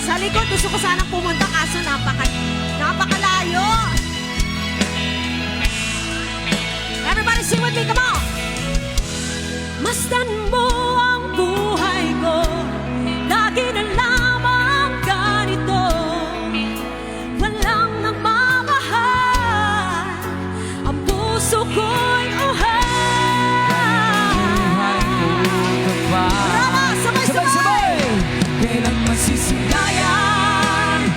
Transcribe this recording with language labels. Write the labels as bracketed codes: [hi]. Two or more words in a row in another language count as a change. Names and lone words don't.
[tl] likod. Gusto ko sanang pumunta kaso napakalayo. [en] Everybody sing with me, come on! [tl] Masdan mo ang buhay ko, lagi na lamang ganito. Walang nagmamahal, ang puso ko'y kailan masisilayan